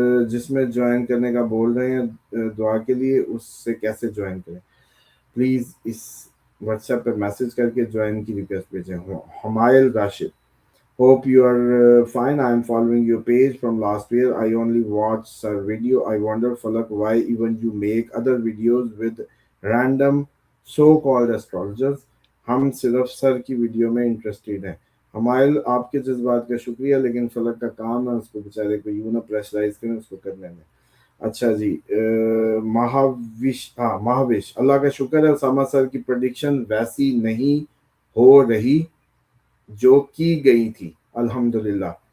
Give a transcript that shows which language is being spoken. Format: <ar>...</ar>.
<ur>جس میں جوائن کرنے کا بول رہے ہیں دعا کے لیے، اس سے کیسے جوائن کریں؟ پلیز اس واٹس ایپ پہ میسج کر کے جوائن کی ریکویسٹ بھیجیں.</ur> <en>Hamail Rashid: Hope you are fine. I am following your page from last year. I only watch sir video. I wonder, Falak, why even you make other videos with random so-called astrologers.</en> <ur>ہم صرف سر کی video میں interested ہیں. ہمائل، آپ کے جذبات کا شکریہ، لیکن فلک کا کام ہے، اس کو بیچارے کو یوں نہ پریشرائز کریں، اس کو کرنے میں. اچھا جی، مہاوش: اللہ کا شکر ہے اسامہ سر کی پریڈکشن ویسی نہیں ہو رہی جو کی گئی تھی. الحمدللہ.</ur>